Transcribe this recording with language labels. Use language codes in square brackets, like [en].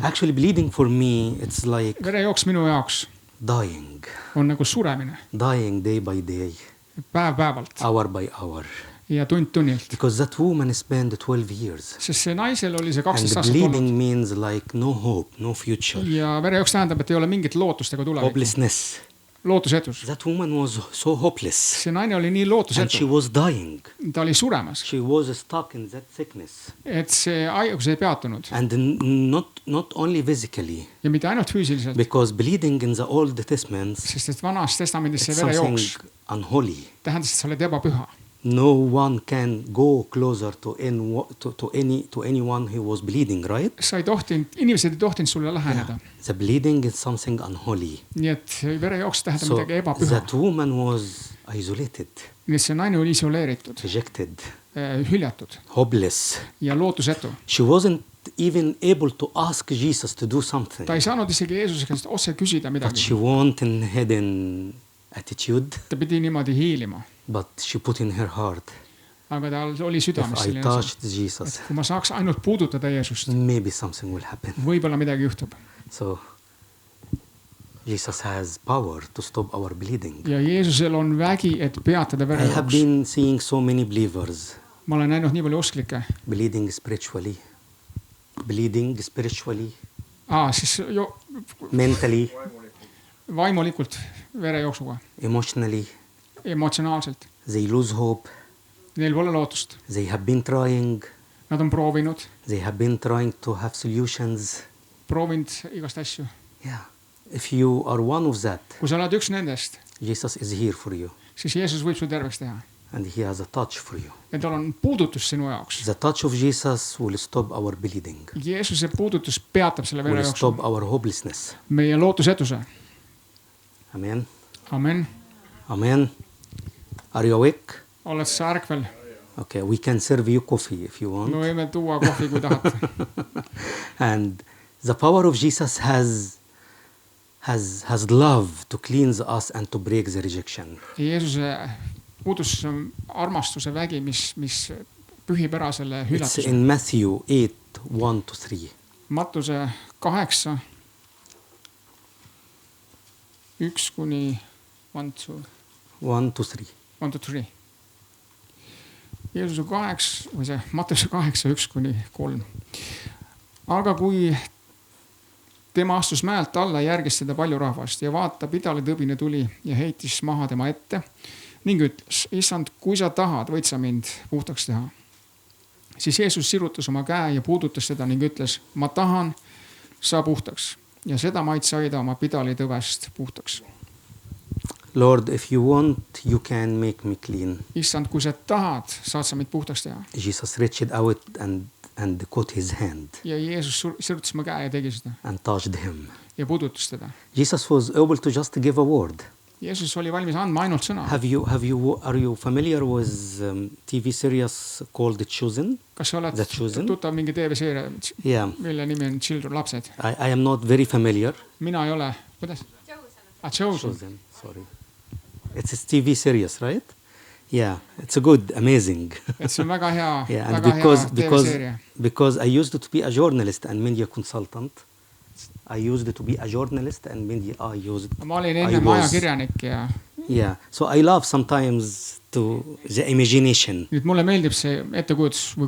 [en] Actually, bleeding for me, it's like [et] verejooks minu jaoks [en] dying [et] on nagu suremine, [en] day by day, [et] päev-päevalt [en] hour by hour. [et] ja tund tunnilt. [en] Because that woman spent 12 years. [et] sest see naisel oli see [en] And [et] 12 aastat [en] bleeding [et] olnud. [en] means like no hope, no future, [et] ja verejooks tähendab, et ei ole mingit lootust ega tulevikku. [en] hopelessness. [et] lootusetus. [en] That woman was so hopeless. [et] see naine oli nii [en] And she [et] lootusetu, [en] was dying. [et] ta oli suremas, [en] She was stuck in that sickness. [et] et see haigus ei peatunud [en] And not only physically, [et] ja mitte ainult füüsiliselt, [en] because bleeding in the Old Testament, [et] sest et vanas testamendis see [en] it's something [et] verejooks [en] unholy. [et] tähendas, et sa oled ebapüha. [en] No one can go closer to anyone who was bleeding, right? [et] sa ei tohtinud, inimesed ei tohtinud sulle läheneda. [en] The bleeding is something unholy. [et] nii et verejooks tähendab [en] So [et] midagi ebapüha. [en] that woman was isolated, [et] nii et see naine oli isoleeritud, [en] rejected, [et] hüljatud [en] hopeless. [et] ja lootusetu. [en] She wasn't even able to ask Jesus to do something. [et] ta ei saanud isegi Jeesuse käest otse küsida [en] But [et] midagi. [en] she went in hidden attitude, [et] ta pidi niimoodi hiilima, [en] but she put in her heart, [et] aga tal oli [en] if [et] südames selline asi, [en] touched Jesus, [et] kui ma saaks ainult puudutada Jeesust, [en] maybe something will happen. [et] võib-olla midagi juhtub. [en] So Jesus has power to stop our bleeding. [et] ja Jeesusel on vägi, et peatada [en] I have [et] verejooks. [en] been seeing so many believers [et] ma olen näinud nii palju usklikke. [en] bleeding spiritually, [et] Siis [en] mentally, [et] vaimulikult verejooksuga, [en] emotionally. [et] emotsionaalselt. [en] They lose hope. [et] Neil pole lootust. [en] They have been trying. [et] Nad on proovinud [en] to have solutions. [et] Proovinud igast asju. [en] Yeah. If you are one of that, [et] kui sa oled üks nendest, [en] Jesus is here for you. [et] siis Jeesus võib su terveks teha. [en] And he has a touch for you. [et] ja tal on puudutus sinu jaoks. [en] The touch of Jesus will stop our bleeding. [et] Jeesuse puudutus peatab selle [en] Will [et] verejooksu. [en] stop our hopelessness. [et] Meie lootusetuse. [en] Amen. [et] Amen. [en] Amen. Are you awake? [et] Oled sa ärkvel? [en] Okay, we can serve you coffee if you want. [et] Me võime tuua kohvi, kui tahad. [en] And the power of Jesus has love to cleanse us and to break the rejection. [et] Jeesuse puudus on armastuse vägi, mis pühib ära selle [en] It's [et] hülatuse. [en] in Matthew 8:1-3. [et] Mattuse 8, 1 kuni 1-3. Jeesuse 8 või see Mattuse 8, 1 kuni 3. Aga kui tema astus mäelt alla, järgis seda palju rahvast ja vaata, pidaletõbine tuli ja heitis maha tema ette ning ütles, issand, kui sa tahad, võid sa mind puhtaks teha. siis Jeesus sirutas oma käe ja puudutas teda ning ütles, ma tahan, saa puhtaks. Ja seda maid saida oma pidalitõvest puhtaks. [en] Lord, if you want, you can make me clean. [et] Issand, kui sa tahad, saad sa meid puhtaks teha. [en] Jesus reached out and caught his hand [et] Ja Jeesus sirutas oma käe ja tegi seda [en] and touched him. [et] ja puudutas teda. [en] Jesus was able to just give a word. [et] Jeesus oli valmis andma ainult sõna. [en] Are you familiar with TV series called The Chosen? [et] Kas sa oled [en] The Chosen? [et] tuttav mingi TV-seeria, [en] Yeah. [et] mille nimi on Children, lapsed? [en] I am not very familiar. [et] Mina ei ole, kuidas? Chosen. [en] Chosen, sorry. It's a TV series, right? Yeah, it's a good, amazing. [et] Et see on väga hea, [en] Yeah, and [et] väga hea TV-seeria. [en] because I used to be a journalist and media consultant. I used to be a journalist and media [et] Ma olin ennem ajakirjanik ja [en] Yeah, so I love sometimes the imagination. [et] nüüd mulle meeldib see ettekujutus või